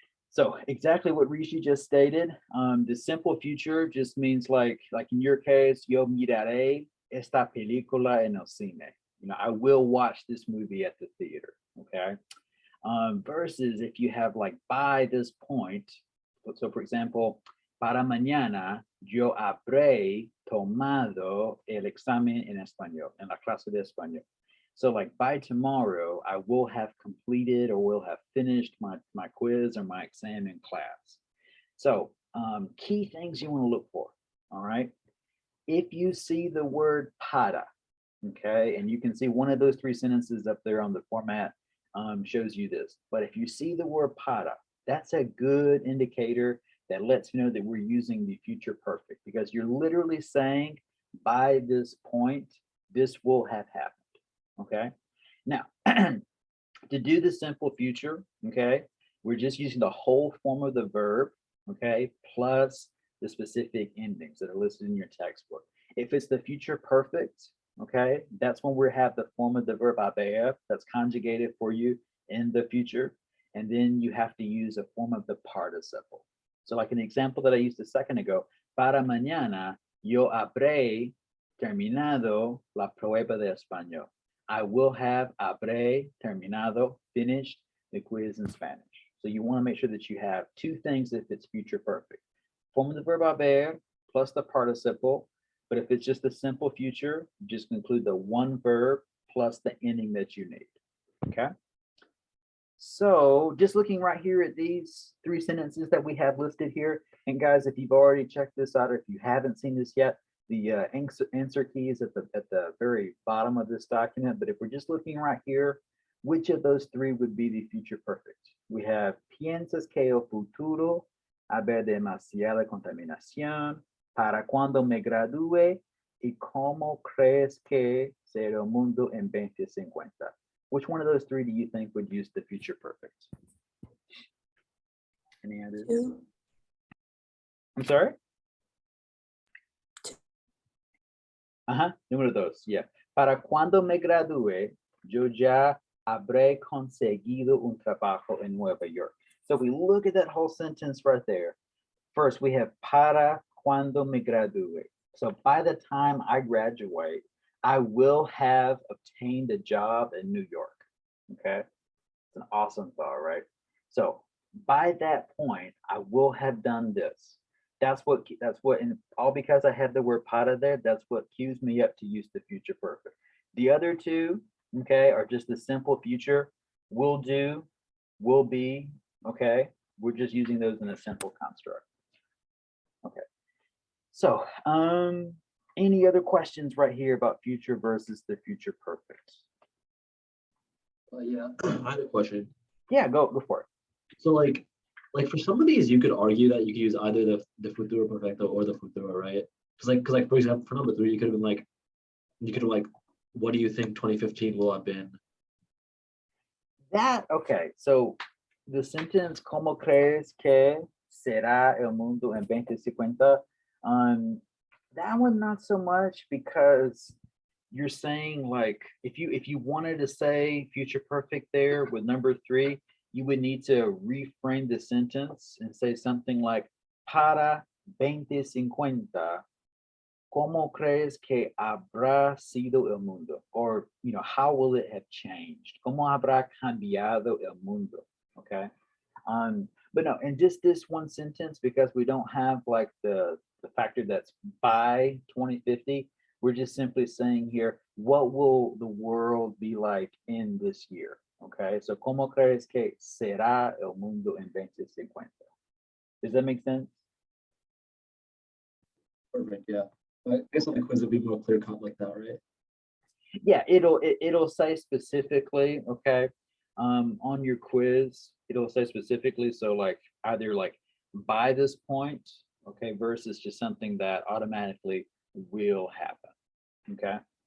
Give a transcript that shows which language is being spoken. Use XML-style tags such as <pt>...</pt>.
<en>So exactly what Rishi just stated. The simple future just means like in your case,</en> <es>yo miraré esta película en el cine.</es> <en>You know, I will watch this movie at the theater. Okay. Versus if you have like by this point. So for example,</en> <es>para mañana yo habré tomado el examen en español, en la clase de español.</es> <en>So like by tomorrow, I will have completed or will have finished my quiz or my exam in class. So key things you want to look for, all right? If you see the word para, okay, and you can see one of those three sentences up there on the format shows you this. But if you see the word para, that's a good indicator that lets you know that we're using the future perfect, because you're literally saying by this point, this will have happened. Okay, now to do the simple future, okay, we're just using the whole form of the verb, okay, plus the specific endings that are listed in your textbook. If it's the future perfect, okay, that's when we have the form of the verb haber that's conjugated for you in the future, and then you have to use a form of the participle. So like an example that I used a second ago,</en> <es>para mañana yo habré terminado la prueba de español.</es> <en>I will have</en> <es>habré terminado,</es> <en>finished the quiz in Spanish. So you want to make sure that you have two things if it's future perfect. Form of the verb haber plus the participle. But if it's just a simple future, just include the one verb plus the ending that you need. Okay. So just looking right here at these three sentences that we have listed here. And guys, if you've already checked this out, or if you haven't seen this yet, the answer key is at the very bottom of this document. But if we're just looking right here, which of those three would be the future perfect?</en> <es>We have piensas que el futuro haber demasiada contaminación, para cuando me gradúe, y cómo crees que será el mundo en 2050.</es> <en>Which one of those three do you think would use the future perfect? Any ideas? Two. I'm sorry? One of those, yeah.</en> <es>Para cuando me gradúe, yo ya habré conseguido un trabajo en Nueva York.</es> <en>So we look at that whole sentence right there. First, we have</en> <es>para cuando me gradúe.</es> <en>So by the time I graduate, I will have obtained a job in New York. Okay, it's an awesome thought, right? So by that point, I will have done this. That's what, and all because I have the word para there, that's what cues me up to use the future perfect. The other two, okay, are just the simple future. Will do, will be, okay? We're just using those in a simple construct. Okay. So, any other questions right here about future versus the future perfect? Yeah, I have a question. Yeah, go for it. So like for some of these, you could argue that you could use either the futuro perfecto or the futuro, right? Because like for example, for number 3, you could have been like, what do you think 2015 will have been? Okay, so the sentence,</en> <es>¿Cómo crees que será el mundo en 2050?</es> <en>That one not so much, because you're saying, like, if you wanted to say future perfect there with number 3, you would need to reframe the sentence and say something like,</en> <es>para 2050, ¿cómo crees que habrá sido el mundo?</es> <en>Or, how will it have changed?</en> <es>¿Cómo habrá cambiado el mundo?</es> <en>Okay. But no, in just this one sentence, because we don't have like the factor that's by 2050, we're just simply saying here, what will the world be like in this year? Okay.</en> <es>So, ¿cómo crees que será el mundo en 2050?</es> <en>Does that make sense? Perfect, yeah. But I guess on the quiz it'll be more clear cut like that, right? Yeah, it'll say specifically, okay, on your quiz, it'll say specifically, so like either like by this point, okay, versus just something that automatically will happen, okay?</en>